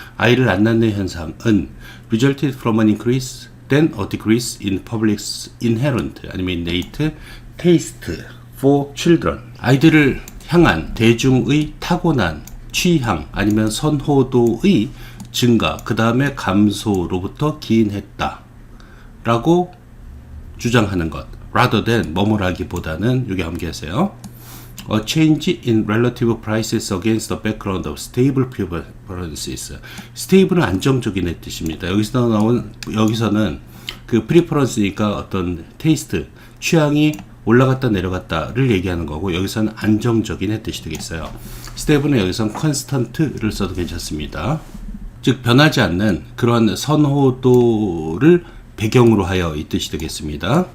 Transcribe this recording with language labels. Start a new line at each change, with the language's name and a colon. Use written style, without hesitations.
Korean: 아이를 안 낳는 현상은
English: resulted from an increase then a decrease in public's inherent
Korean: 아니면
English: innate taste for children,
Korean: 아이들을 향한 대중의 타고난 취향 아니면 선호도의 증가, 그 다음에 감소로부터 기인했다 라고 주장하는 것,
English: rather than
Korean: 뭐뭐라기보다는, 여기 암기하세요.
English: A change in relative prices against the background of stable preferences.
Korean: stable은 안정적인 뜻입니다. 여기서는 그 preference니까 어떤 taste, 취향이 올라갔다 내려갔다를 얘기하는 거고, 여기서는 안정적인 뜻이 되겠어요. stable은 여기서는 constant를 써도 괜찮습니다. 즉 변하지 않는 그런 선호도를 배경으로 하여 이 뜻이 되겠습니다.